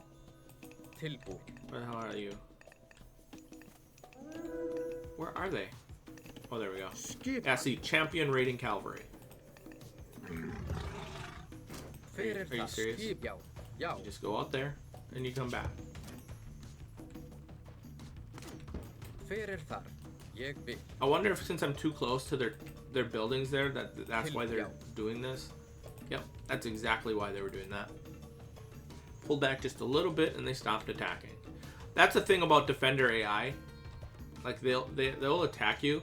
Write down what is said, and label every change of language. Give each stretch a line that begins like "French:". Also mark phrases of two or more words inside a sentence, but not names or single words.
Icelandic: Tilbúin.
English: Where the hell are you? Where are they? Oh, there we go. Yeah, see, champion raiding cavalry. Are you serious? Yo. Yo. You just go out there, and you come back.
Icelandic: Hver þar? Ég vil.
English: I wonder if since I'm too close to their buildings there, that's why they're doing this. Yep, that's exactly why they were doing that. Pulled back just a little bit, and they stopped attacking. That's the thing about Defender AI. Like they'll attack you.